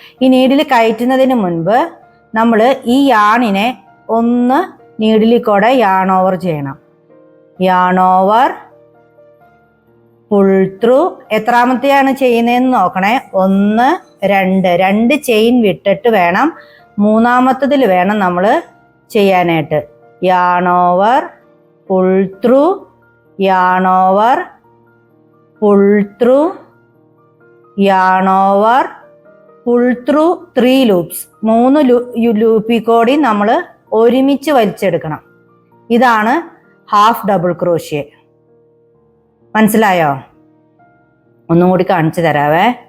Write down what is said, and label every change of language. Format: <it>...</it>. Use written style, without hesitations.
<ml>ഈ നീഡിൽ കയറ്റുന്നതിന് മുൻപ് നമ്മൾ ഈ യാണിനെ ഒന്ന് നീഡിൽ കൂടെ യാൺ ഓവർ ചെയ്യണം.</ml> <en>Yarn over, pull through.</en> <ml>എത്രാമത്തെയാണ് ചെയ്യുന്നതെന്ന് നോക്കണേ. 1 2 ചെയിൻ വിട്ടിട്ട് വേണം, മൂന്നാമത്തതിൽ വേണം നമ്മൾ ചെയ്യാനായിട്ട്.</ml> <en>yarn over, pull through, yarn over, pull through, yarn over, pull through 3 loops.</en> <ml>3 ലൂപ്പിൽ കൂടി നമ്മൾ ഒരുമിച്ച് വലിച്ചെടുക്കണം. ഇതാണ് ഹാഫ് ഡബിൾ ക്രോഷ്യ. മനസ്സിലായോ? ഒന്നും കൂടി കാണിച്ചു തരാവേ.</ml>